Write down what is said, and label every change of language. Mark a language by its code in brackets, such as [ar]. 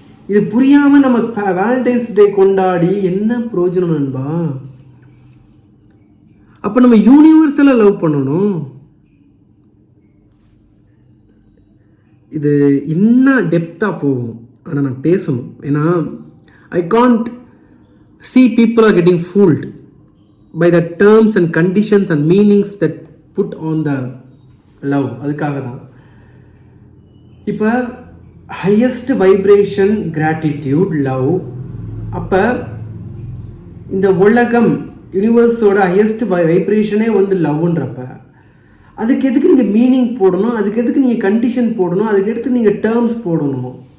[ta] இது புரியாமல் நம்ம வேலண்டைன்ஸ் டே கொண்டாடி என்ன பிரயோஜனம் நண்பா? அப்போ நம்ம யூனிவர்ஸில் லவ் பண்ணணும். இது இன்னும் டெப்த்தாக போகும், ஆனால் நான் பேசணும். ஏன்னா [en] I can't see people are getting fooled by the terms and conditions and meanings that put on the love. [ta] அதுக்காக தான் இப்போ ஹையஸ்ட் வைப்ரேஷன் கிராட்டிடியூட் லவ். அப்போ இந்த உலகம் யூனிவர்ஸோட ஹையஸ்ட் வைப்ரேஷனே லவ்ன்றப்ப அதுக்கு எதுக்கு நீங்கள் மீனிங் போடணும், அதுக்கு எதுக்கு நீங்கள் கண்டிஷன் போடணும், அதுக்கு எடுத்து நீங்கள் டேர்ம்ஸ் போடணும்?